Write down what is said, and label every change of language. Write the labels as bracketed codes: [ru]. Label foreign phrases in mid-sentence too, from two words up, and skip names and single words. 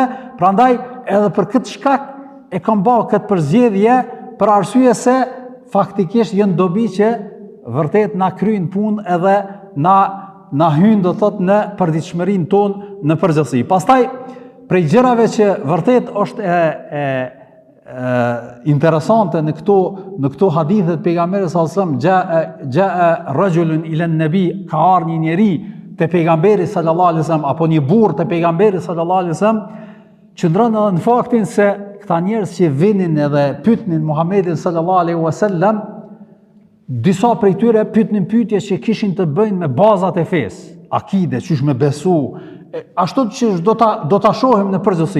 [sq] Prandaj edhe për këtë shkak e kam bërë këtë përzgjedhje, për arsye se faktikisht janë dobi që vërtet na kryejn punë edhe na hyn do thot në përditshmërinë tonë në përgjithësi. Pastaj prej gjërave që vërtet është interesante në këto hadithe të pejgamberit [ar] صلى الله عليه وسلم, جاء رجل إلى النبي, [sq] ka ardhur një njeri te pejgamberi [ar] صلى الله عليه وسلم, [sq] apo një burr te pejgamberi [ar] صلى الله عليه وسلم, [sq] qëndron edhe në faktin se këta njerëz që vinin edhe pyetnin Muhamedit [ar] صلى الله عليه وسلم, [sq] disa prej tyre pyetnin pyetje që kishin të bëjnë me bazat e fesë, akide, çish me besu, ashtu që do ta shohim në përgjithësi.